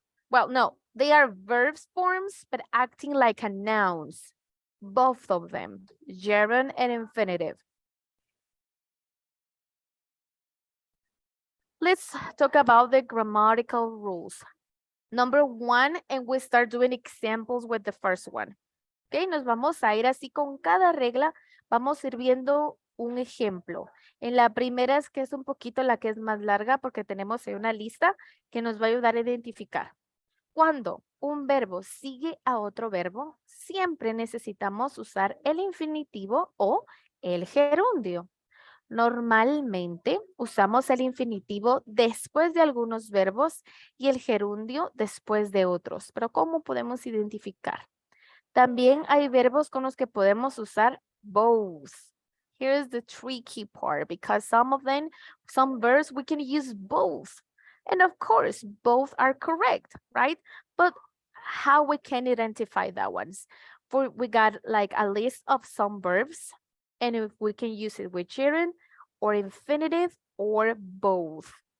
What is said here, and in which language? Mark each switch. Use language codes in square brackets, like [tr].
[en] Well, no, they are verbs forms, but acting like a nouns. Both of them, gerund and infinitive. Let's talk about the grammatical rules. Number 1, and we start doing examples with the first one. [es] Okay, nos vamos a ir así con cada regla, vamos a ir viendo un ejemplo. En la primera es que es un poquito la que es más larga porque tenemos ahí una lista que nos va a ayudar a identificar. Cuando un verbo sigue a otro verbo, siempre necesitamos usar el infinitivo o el gerundio. Normalmente usamos el infinitivo después de algunos verbos y el gerundio después de otros. Pero ¿cómo podemos identificar? También hay verbos con los que podemos usar both. [en] Here's the tricky part because some verbs we can use both. And of course, both are correct, right? But how we can identify that ones? We got like a list of some verbs, and if we can use it with gerund or infinitive or both.